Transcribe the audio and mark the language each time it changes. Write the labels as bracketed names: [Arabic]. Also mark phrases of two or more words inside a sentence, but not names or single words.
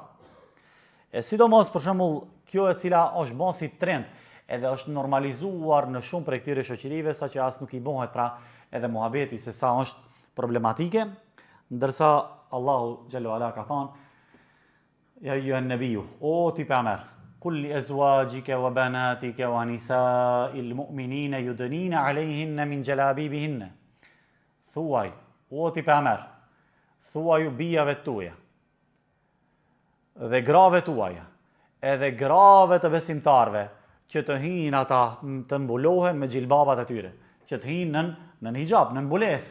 [Albanian] E sidomos për shembull kjo e cila është bën si trend, edhe është normalizuar në shumë prej këtyre shoqërive, saqë as nuk i bëhet pra edhe muhabeti se sa është problematike, ndërsa Allahu [Arabic] جل وعلا [Albanian] ka thënë [Arabic] يا أيها النبي, [Albanian] o ti pejgamber, [Arabic] قل لأزواجك وبناتك ونساء المؤمنين يدنين عليهن من جلابيبهن. [Albanian] Thuaj, o ti pejgamber, thuaju bijave tuaja dhe grave tuaja, edhe grave të besimtarve, që të hinë ata të mbulohen me gjilbabat e tyre, që të hinë në hijab, në mbulesë.